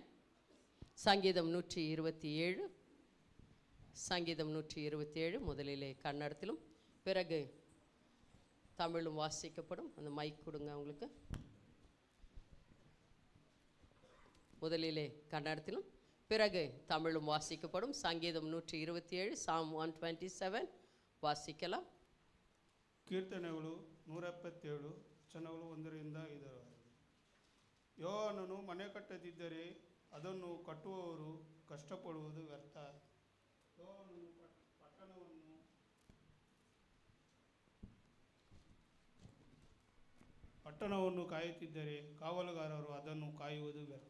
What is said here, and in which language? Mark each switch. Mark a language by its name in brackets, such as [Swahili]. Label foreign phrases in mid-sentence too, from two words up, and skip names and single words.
[Tamil] சங்கீதம் 127, சங்கீதம் 127 முதலிலே கன்னடத்திலும் பிறகு தமிழும் வாசிக்கப்படும். அந்த மைக் கொடுங்க அவங்களுக்கு. முதலிலே கன்னடத்திலும் பிறகு தமிழும் வாசிக்கப்படும். சங்கீதம் 127, Psalm 127 ವಾಸಿಕಲ. [Kannada] ಕೀರ್ತನೆಗಳು 177 ವಚನಗಳು 1ರಿಂದ 5. ಯೋಹಾನನು ಮನೆ ಕಟ್ಟದಿದ್ದರೆ ಅದನ್ನು ಕಟ್ಟುವವರು ಕಷ್ಟಪಡುವುದು ವ್ಯರ್ಥ. ಯೋಹಾನನು ಪಟ್ಟಣವನ್ನು ಕಾಯುತ್ತಿದ್ದರೆ ಕಾವಲುಗಾರರು ಅದನ್ನು ಕಾಯುವುದು ವ್ಯರ್ಥ.